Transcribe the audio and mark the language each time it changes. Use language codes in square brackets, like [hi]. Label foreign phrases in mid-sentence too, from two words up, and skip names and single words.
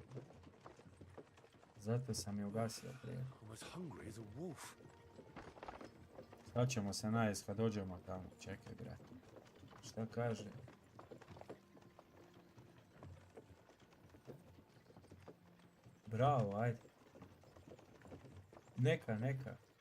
[bs] Zato sam je ugasio prije. [en] I'm as hungry as a wolf. [bs] Sad ćemo se najest kad dođemo tamo. Čekaj, brate. Šta kaže? Bravo, ajde. Neka.